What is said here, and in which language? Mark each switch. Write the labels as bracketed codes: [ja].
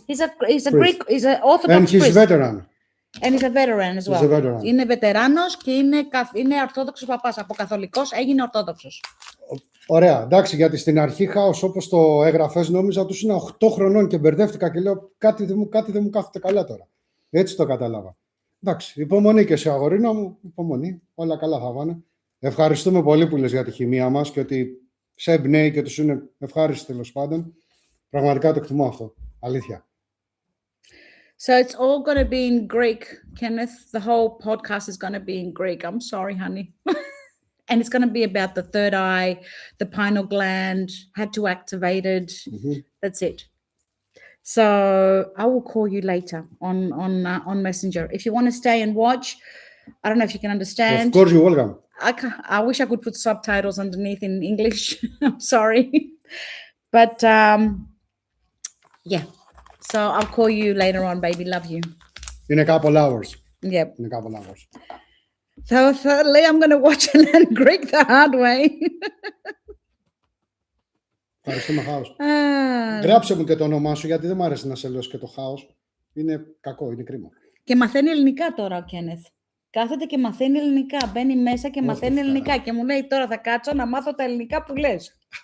[en] He's a Greek, he's an Orthodox And he's priest. veteran. And he's a veteran as well. He's a veteran. [el] Είναι βετεράνος και είναι ορθόδοξος παπάς. Από καθολικός έγινε ορθόδοξος. Ωραία, εντάξει, γιατί στην αρχή Χάος, όπως το έγραφες, νόμιζα τους είναι 8 χρονών και μπερδεύτηκα και λέω κάτι δεν μου κάθεται καλά τώρα. Έτσι το κατάλαβα. Εντάξει, υπομονή και σε αγορίνα μου, υπομονή, όλα καλά θα πάνε. Ευχαριστούμε πολύ που λες για τη χημεία μας και ότι σε εμπνέει και τους είναι ευχάριστοι τέλος πάντων. Πραγματικά το εκτιμώ αυτό, αλήθεια. [en] So it's all going to be in Greek, Kenneth. The whole podcast is going to be in Greek. I'm sorry, honey. And it's going to be about the third eye, the pineal gland, how to activate it. Mm-hmm. That's it. So I will call you later on Messenger. If you want to stay and watch, I don't know if you can understand. Of course, you're welcome. I wish I could put subtitles underneath in English. I'm sorry. But yeah. So I'll call you later on, baby. Love you. In a couple hours. Yep. In a couple hours. So thirdly, I'm going to watch and learn Greek the hard way. [el] Ευχαριστούμε, Χάος. Ah. Γράψε μου και το όνομά σου, γιατί δεν μου αρέσει να σε λέω και το Χάος. Είναι κακό, είναι κρίμα. Και μαθαίνει ελληνικά τώρα ο Κένεθ. Κάθεται και μαθαίνει ελληνικά. Μπαίνει μέσα και μαθαίνει ελληνικά. Και μου λέει τώρα θα κάτσω να μάθω τα ελληνικά που λες.